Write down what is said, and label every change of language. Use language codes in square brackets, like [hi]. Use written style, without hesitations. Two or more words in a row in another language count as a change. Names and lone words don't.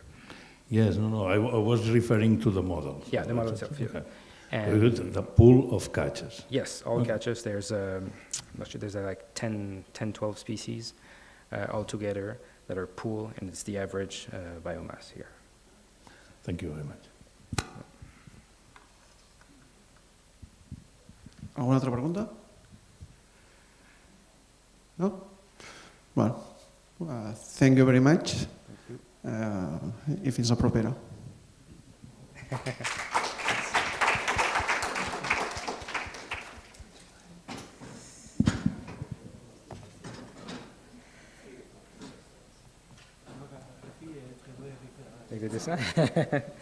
[en] Yes, no, I was referring to the model. Yeah, the model itself. Yeah. Okay. And the pool of catches. Yes, all catches. There's I'm not sure, there's like 10, 12 species altogether that are pool, and it's the average biomass here. Thank you very much. [ca] Alguna altra pregunta? No? [en] Well, thank you very much. [ca] I fins la propera. [fr] Regardez ça.